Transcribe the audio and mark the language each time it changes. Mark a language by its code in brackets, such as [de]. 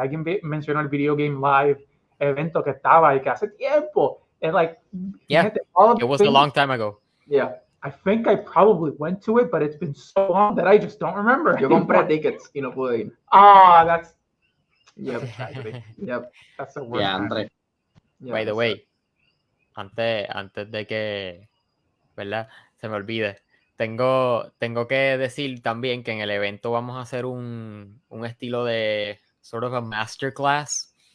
[es] Alguien mencionó el Videogame Live evento que estaba y que hace tiempo. [en] And, like, it was a long time ago. Yeah. I think I probably went to it, but it's been so long that I just don't remember. [es] Yo compré tickets y no pude ir. [en] That's tragedy. That's the worst. Yeah, André. By the way, [es] antes de que, ¿verdad? Se me olvide. Tengo que decir también que en el evento vamos a hacer un estilo de [en] sort of a masterclass.